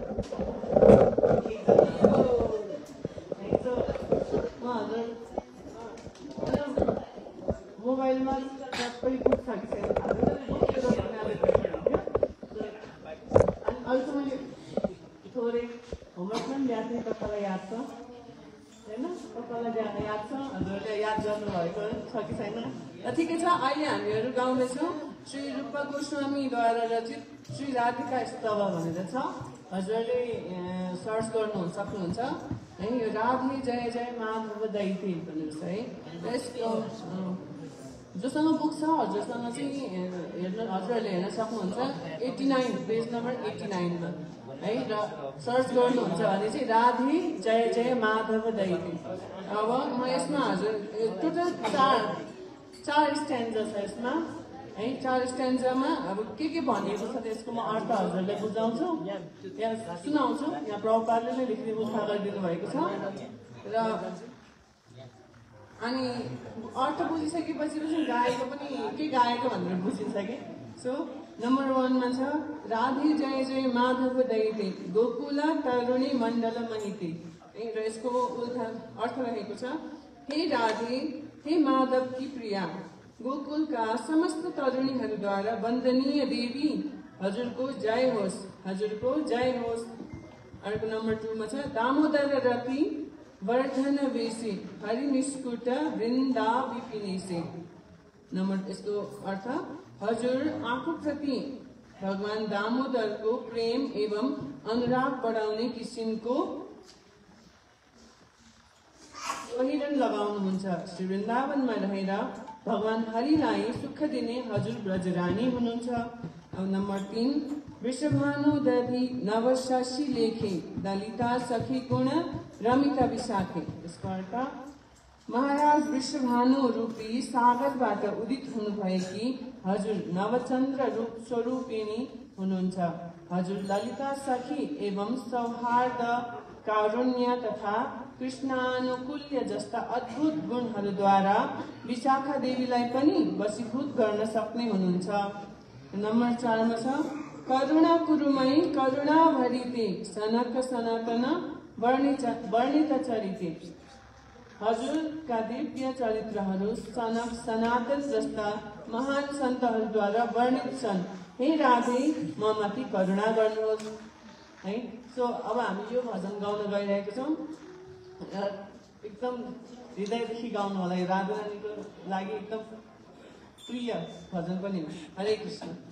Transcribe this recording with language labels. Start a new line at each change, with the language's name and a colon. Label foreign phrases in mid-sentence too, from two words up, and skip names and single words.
Nepali: मोबाइलमा सबै पुग्छ कि छैन अनि अहिले त मैले थोरै होमवर्क पनि ल्याएको थिएँ तपाईँलाई याद छ होइन तपाईँलाई याद छ हजुरले याद गर्नुभएको छ कि छैन र ठिकै छ अहिले हामीहरू गाउँदैछौँ श्री रूप गोस्वामीद्वारा रचित श्री राधिका स्तव भनेर छ हजुरले सर्च गर्नु सक्नुहुन्छ है यो राधे
Sanskrit: जय जय माधव दैते
Nepali: भनेर छ है यसको जोसँग बुक छ हजुरसँग चाहिँ हजुरहरूले हेर्न सक्नुहुन्छ 89
English: page number
Nepali: 89 मा है र सर्च गर्नुहुन्छ भने चाहिँ
Sanskrit: राधे जय जय माधव दैते
Nepali: अब म यसमा हजुर टोटल चार स्ट्यान्जा छ यसमा है 4 स्ट्यान्जामा अब के भनिएको छ त्यसको म अर्थ हजुरलाई बुझाउँछु यहाँ सुनाउँछु यहाँ प्रभुपादले नै लेखिदिनु उठा गरिदिनु भएको छ र अनि अर्थ बुझिसकेपछि गाएको पनि के गाएको भनेर बुझिन्छ कि
English: so number
Nepali: 1 मा छ
Sanskrit: राधे जय जय माधव दैते गोकुल तरुणी मण्डल महिते
Nepali: र यसको अर्थ रहेको छ हे राधे हे माधव की प्रिया गोकुलका समस्त तरुणीहरूद्वारा वन्दनीय देवी हजुरको जय होस् हजुरको जय होस् अर्को नम्बर 2 मा छ
Sanskrit: दामोदर रति वर्धन वेशी हरि निष्कुट वृन्दा विपिनेसे
Nepali: नम्बर यसको अर्थ हजुर आफू प्रति भगवान दामोदरको प्रेम एवं अनुराग बढाउने किसिमको पहिरन लगाउनुहुन्छ श्री वृन्दावनमा रहेर भगवान हरिलाई सुख दिने हजुर ब्रजरानी हुनुहुन्छ अब नम्बर 3
Sanskrit: वृषभानुदधि नवशशि लेखे दलिता सखी गुण रमिता विशाखे
Nepali: यसको अर्थ महाराज वृषभानु रूपी सागरबाट उदित हुनुभएकी हजुर नवचन्द्र रूप स्वरूपिणी हुनुहुन्छ हजुर ललिता सखी एवं सौहार्द कारुण्य तथा कृष्णानुकूल्य जस्ता अद्भुत गुणहरूद्वारा विशाखा देवीलाई पनि वशीभूत गर्न सक्ने हुनुहुन्छ नम्बर 4 मा छ
Sanskrit: करुणा कुरुमयी करुणा भरिते सनक सनातन वर्णित चरिते
Nepali: हजुरका दिव्य चरित्रहरू सनक सनातन जस्ता महान सन्तहरूद्वारा वर्णित छन् हे राधे म माथि करुणा गर्नुहोस् है सो अब हामी यो भजन गाउन गइरहेका छौँ एकदम हृदयदेखि गाउनु होला यो राधा रानीको लागि एकदम प्रिय भजन पनि हो
Sanskrit: हरे कृष्ण